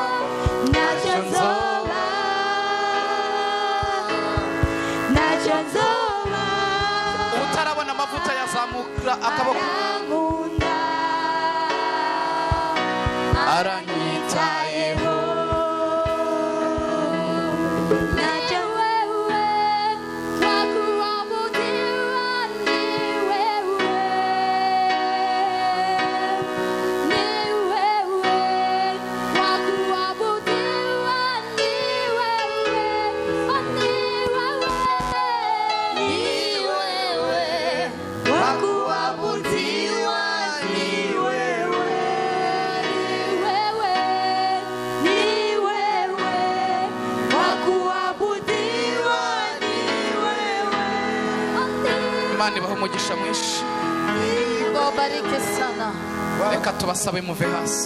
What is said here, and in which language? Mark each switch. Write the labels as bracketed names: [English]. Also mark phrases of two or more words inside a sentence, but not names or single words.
[Rundi] ntacyo nzoba ntacyo nzoba utarabona amavuta yazamura akaboko arankunda aranyitayeho [Swahili] ntacyo wewe twakuabudiwa ni wewe twakuabudiwa ni wewe twakuabudiwa ni wewe [Kinyarwanda] Imana ibaha umugisha mwinshi. [Swahili] Wabariki sana. [Kinyarwanda] Reka tubasabe muve hasi.